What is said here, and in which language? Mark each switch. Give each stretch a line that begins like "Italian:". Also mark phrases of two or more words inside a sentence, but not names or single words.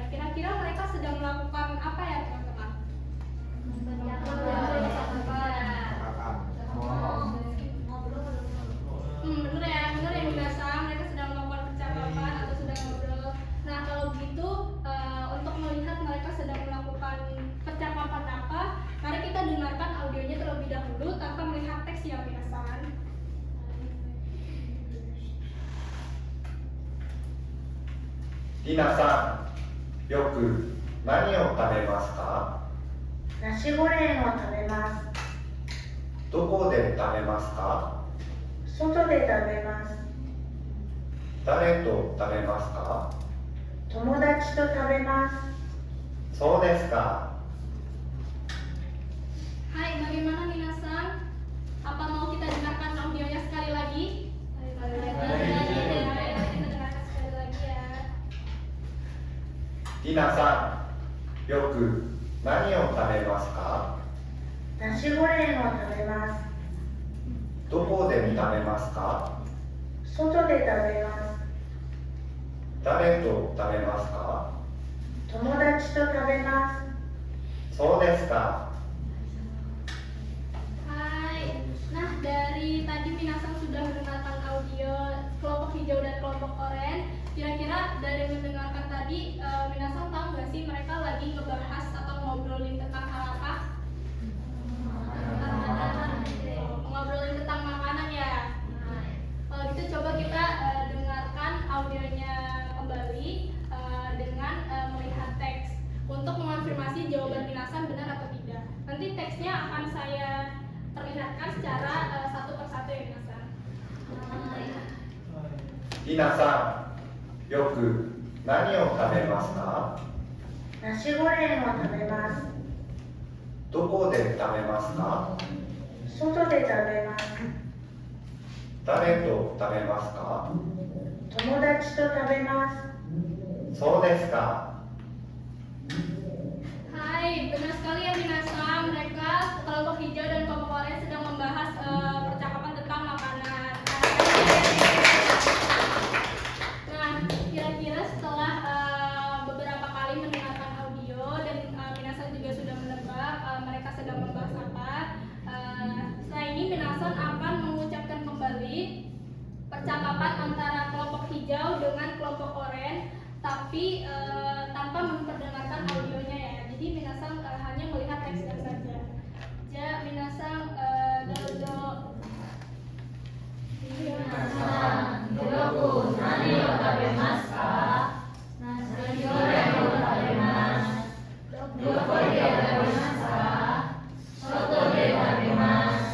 Indonesian: Kira-kira mereka sedang melakukan apa ya teman-teman? Bener ya minasan, mereka sedang melakukan percakapan atau sedang ngobrol. Nah kalau begitu untuk melihat mereka sedang melakukan percakapan apa, mari kita dengarkan audionya terlebih dahulu tanpa melihat teks ya minasan.
Japanese: りなさん、よく何を食べますか？ナシゴレンを食べます。どこで食べますか？外で食べます。誰と食べますか？友達と食べます。そうですか。
Indonesian: Hai, bagaimana minasan? Apa mau kita dengarkan audionya sekali lagi? Ayo kita dengarkan sekali lagi ya.
Japanese: りなさん、よく何を食べますか？ナシゴレンを食べます。どこで食べますか？外で食べます。誰と食べますか？友達と食べます。そうですか。
Indonesian: Hai. Nah, dari tadi minasan sudah mendengarkan audio kelompok hijau dan kelompok oranye. Kira-kira dari mendengarkan tadi, minasan tahu nggak sih mereka lagi ngebahas atau ngobrolin tentang hal apa? Ngobrolin tentang makanan ya. Kalau gitu coba kita dengarkan audionya kembali dengan melihat teks untuk mengonfirmasi jawaban minasan benar atau tidak. Nanti teksnya akan saya perlihatkan secara satu persatu ya minasan.
Japanese: りなさん、よく何を食べますか？ナシゴレンを食べます。どこで食べますか？外で食べます。誰と食べますか？友達と食べます。そうですか。
Indonesian: Hai, benar sekali ya minasan. Mereka kelompok hijau dan kelompok oranye sedang membahas percakapan tentang makanan. Nah, kira-kira setelah beberapa kali mendengarkan audio dan minasan juga sudah menebak mereka sedang membahas apa. Setelah ini minasan akan mengucapkan kembali percakapan antara kelompok hijau dengan kelompok oranye, tapi tanpa memperdengarkan audionya ya. Jadi minasan hanya melihat teksnya saja.
Japanese: じゃ、みなさんどうぞ。みなさん、どく何を食べますか? ナシゴレンを食べます. どこで食べますか？外で食べます.